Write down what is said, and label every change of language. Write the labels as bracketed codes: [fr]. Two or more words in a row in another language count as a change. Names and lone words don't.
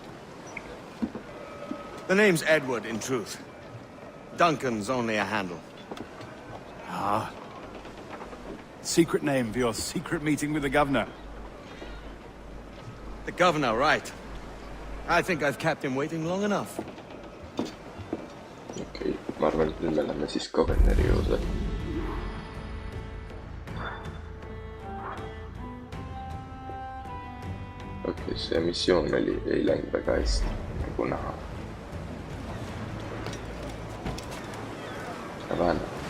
[en] The name's Edward, in truth. Duncan's only a handle. Ah. Secret name for your secret meeting with the governor. The governor, right. I think I've kept him waiting long enough. [et] Okei, ma arvan, et nüüd me läheme siis Kuberneri juurde. Okei, see missioon ei läinud väga hästi, nagu näha. Ja vähemalt.